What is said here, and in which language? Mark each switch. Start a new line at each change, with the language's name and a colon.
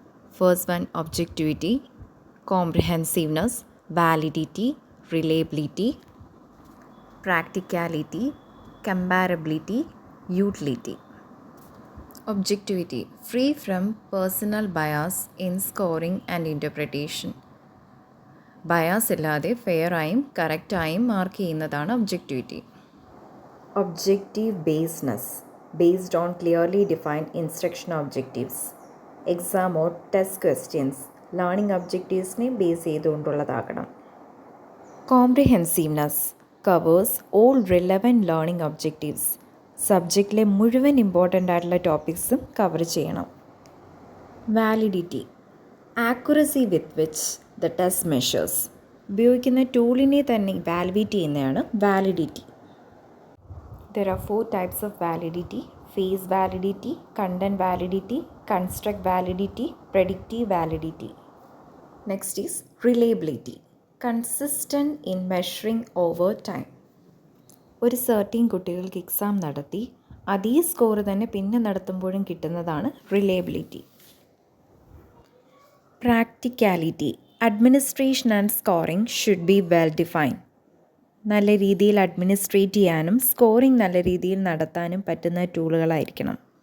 English: First one, objectivity, comprehensiveness, validity, reliability, practicality, comparability, utility. Objectivity, free from personal bias in scoring and interpretation.
Malayalam: Bias ഇല്ലാതെ ഫെയറായും കറക്റ്റായും mark ചെയ്യുന്നതാണ് objectivity.
English: Objective basedness, based on clearly defined instruction objectives.
Malayalam: Exam or test questions learning ഒബ്ജക്റ്റീവ്സിനെ base ചെയ്തുകൊണ്ടുള്ളതാകണം.
English: Comprehensiveness covers all relevant learning objectives.
Malayalam: സബ്ജക്റ്റിലെ മുഴുവൻ important ആയിട്ടുള്ള ടോപ്പിക്സും cover ചെയ്യണം.
English: Validity, accuracy with which the test measures.
Malayalam: ഉപയോഗിക്കുന്ന ടൂളിനെ തന്നെ valuate ചെയ്യുന്നതാണ് validity.
English: There are 4 types of validity: phase validity, content validity, construct validity, predictive validity. Next is reliability, consistent in measuring over time.
Malayalam: ഒരു സർട്ടീൻ കുട്ടികൾക്ക് exam നടത്തി അതേ score തന്നെ പിന്നെ നടത്തുമ്പോഴും കിട്ടുന്നതാണ് reliability.
English: Practicality, administration and scoring should be well defined.
Malayalam: നല്ല രീതിയിൽ administrate ചെയ്യാനും സ്കോറിംഗ് നല്ല രീതിയിൽ നടത്താനും പറ്റുന്ന ടൂളുകളായിരിക്കണം.